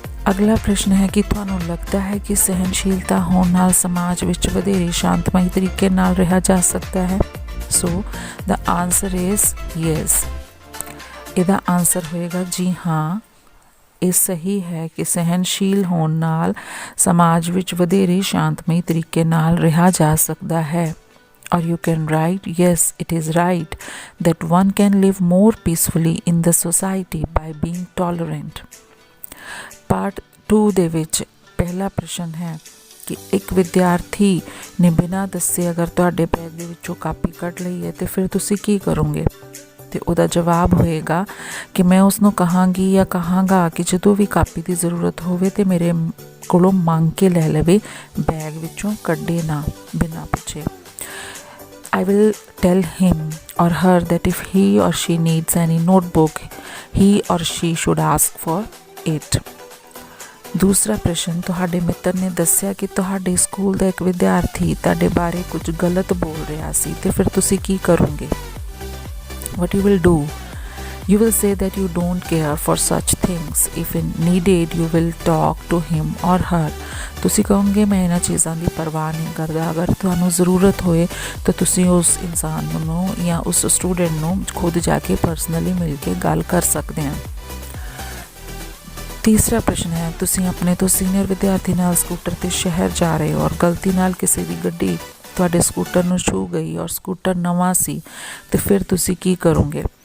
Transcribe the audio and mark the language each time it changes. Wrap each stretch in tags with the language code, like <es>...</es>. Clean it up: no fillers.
<pa>ਅਗਲਾ ਪ੍ਰਸ਼ਨ ਹੈ ਕਿ ਤੁਹਾਨੂੰ ਲੱਗਦਾ ਹੈ ਕਿ ਸਹਿਨਸ਼ੀਲਤਾ ਹੋਣ ਨਾਲ ਸਮਾਜ ਵਿੱਚ ਵਧੇਰੇ ਸ਼ਾਂਤਮਈ ਤਰੀਕੇ ਨਾਲ ਰਿਹਾ ਜਾ ਸਕਦਾ ਹੈ?</pa> <en>So the answer is yes.</en> <pa>ਇਹਦਾ ਆਨਸਰ ਹੋਏਗਾ ਜੀ ਹਾਂ, ਇਹ ਸਹੀ ਹੈ ਕਿ ਸਹਿਨਸ਼ੀਲ ਹੋਣ ਨਾਲ ਸਮਾਜ ਵਿੱਚ ਵਧੇਰੇ ਸ਼ਾਂਤਮਈ ਤਰੀਕੇ ਨਾਲ ਰਿਹਾ ਜਾ ਸਕਦਾ ਹੈ।</pa> <en>Or you can write, yes, it is right that one can live more peacefully in the society by being tolerant।</en> <pa>Part 2 ਦੇ ਵਿੱਚ ਪਹਿਲਾ ਪ੍ਰਸ਼ਨ ਹੈ ਕਿ ਇੱਕ ਵਿਦਿਆਰਥੀ ਨੇ ਬਿਨਾਂ ਦੱਸੇ ਅਗਰ ਤੁਹਾਡੇ ਬੈਗ ਦੇ ਵਿੱਚੋਂ ਕਾਪੀ ਕੱਢ ਲਈ ਹੈ ਤੇ ਫਿਰ ਤੁਸੀਂ ਕੀ ਕਰੋਗੇ? ਤੇ ਉਹਦਾ ਜਵਾਬ ਹੋਏਗਾ ਕਿ ਮੈਂ ਉਸਨੂੰ ਕਹਾਂਗੀ ਜਾਂ ਕਹਾਂਗਾ ਕਿ ਜਦੋਂ ਵੀ ਕਾਪੀ ਦੀ ਜ਼ਰੂਰਤ ਹੋਵੇ ਤੇ ਮੇਰੇ ਕੋਲੋਂ ਮੰਗ ਕੇ ਲੈ ਲਵੇ, ਬੈਗ ਵਿੱਚੋਂ ਕੱਢੇ ਨਾ ਬਿਨਾਂ ਪੁੱਛੇ।</pa> <en>I will tell him or her that if he or she needs any notebook, he or she should ask for it।</en> <pa>ਦੂਸਰਾ ਪ੍ਰਸ਼ਨ, ਤੁਹਾਡੇ ਮਿੱਤਰ ਨੇ ਦੱਸਿਆ ਕਿ ਤੁਹਾਡੇ ਸਕੂਲ ਦਾ ਇੱਕ ਵਿਦਿਆਰਥੀ ਤੁਹਾਡੇ ਬਾਰੇ ਕੁਝ ਗਲਤ ਬੋਲ ਰਿਹਾ ਸੀ ਤੇ ਫਿਰ ਤੁਸੀਂ ਕੀ ਕਰੋਗੇ?</pa> <en>What you will do? You will say that you don't care for such things. If needed, you will talk to him or her।</en> <pa>ਤੁਸੀਂ ਕਹੋਗੇ ਮੈਂ ਇਹਨਾਂ ਚੀਜ਼ਾਂ ਦੀ ਪਰਵਾਹ ਨਹੀਂ ਕਰਦਾ, ਅਗਰ ਤੁਹਾਨੂੰ ਜ਼ਰੂਰਤ ਹੋਏ ਤਾਂ ਤੁਸੀਂ ਉਸ ਇਨਸਾਨ ਨੂੰ ਜਾਂ ਉਸ ਸਟੂਡੈਂਟ ਨੂੰ ਖੁਦ ਜਾ ਕੇ ਪਰਸਨਲੀ ਮਿਲ ਕੇ ਗੱਲ ਕਰ ਸਕਦੇ ਹੋ। ਤੀਸਰਾ ਪ੍ਰਸ਼ਨ ਹੈ, ਤੁਸੀਂ ਆਪਣੇ ਤੋਂ ਸੀਨੀਅਰ ਵਿਦਿਆਰਥੀ ਨਾਲ ਸਕੂਟਰ 'ਤੇ ਸ਼ਹਿਰ ਜਾ ਰਹੇ ਹੋ ਔਰ ਗਲਤੀ ਨਾਲ ਕਿਸੇ ਦੀ ਗੱਡੀ ਤੁਹਾਡੇ ਸਕੂਟਰ ਨੂੰ ਛੂਹ ਗਈ ਔਰ ਸਕੂਟਰ ਨਵਾਂ ਸੀ ਤੇ ਫਿਰ ਤੁਸੀਂ ਕੀ ਕਰੋਗੇ?</pa>